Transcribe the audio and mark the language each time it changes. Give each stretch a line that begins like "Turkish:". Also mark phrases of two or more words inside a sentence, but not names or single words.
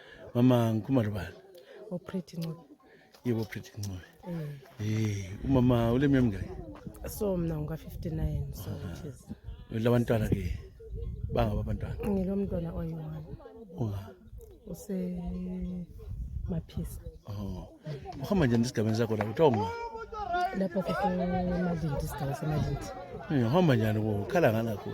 North Ndebele: Mama ngikhuluma nobani? Pretty Ncube. Yebo Pretty Ncube. Umama uleminyaka mingaki? So mina ngika-59 so
English: which is
North Ndebele: Labantwana ke bangaba abantwana. ngilomntwana oyi-1 Unga. Usemaphisa. Uhamba njani esigabeni sakho la kuthiwa unga? Lapha sisemalindi, isigaba semalindi. Uhamba njani ukhala ngani kakhulu?